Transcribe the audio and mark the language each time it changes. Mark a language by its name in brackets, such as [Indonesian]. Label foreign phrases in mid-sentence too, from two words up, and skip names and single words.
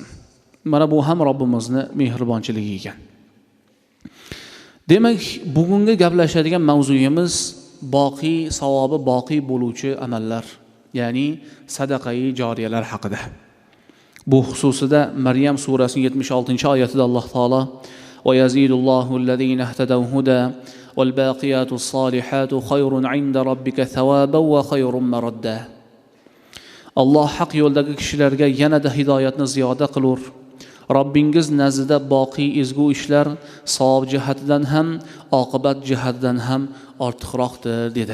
[Uzbek] Mana bu ham Robbimizning mehribonchiligi ekan. Demak, bugungi gaplashadigan mavzuyimiz boqiy, savobi boqiy bo'luvchi amallar, ya'ni sadaqai joriyalar haqida. Bu xususida Maryam surasining 76-oyatida Alloh taolo [Arabic] ويزيد الله الذين اهتدوا هدى والباقيات الصالحات خير عند ربك ثوابا وخير مردا. [Uzbek] Alloh haq yo'ldagi kishilarga yanada hidoyatni ziyoda qilur. Robbingiz nazdida boqiy ezgu ishlar savob jihatidan ham, oqibat jihatidan ham ortiqroqdir dedi.